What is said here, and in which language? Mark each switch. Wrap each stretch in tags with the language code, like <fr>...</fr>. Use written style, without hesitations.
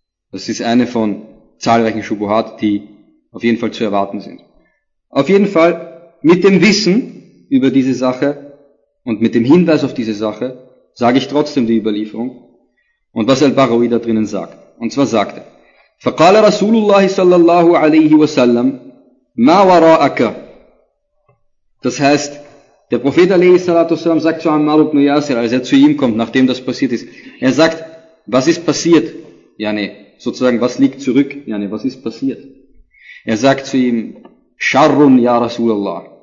<de>Das ist eine von zahlreichen Shubuhat, die auf jeden Fall zu erwarten sind. Auf jeden Fall, mit dem Wissen über diese Sache und mit dem Hinweis auf diese Sache, sage ich trotzdem die Überlieferung und was Al-Baghawi da drinnen sagt. Und zwar sagt er,</de> <ar>فقال رسول الله صلى الله عليه وسلم ما وراءك.</ar> <de>Das heißt, der Prophet a.s. sagt zu Ammar ibn Yasir, als er zu ihm kommt, nachdem das passiert ist, er sagt, was ist passiert? Yani, sozusagen, was liegt zurück? Yani, was ist passiert? Er sagt zu ihm,</de> <ar>Sharrun ya Rasulallah.</ar>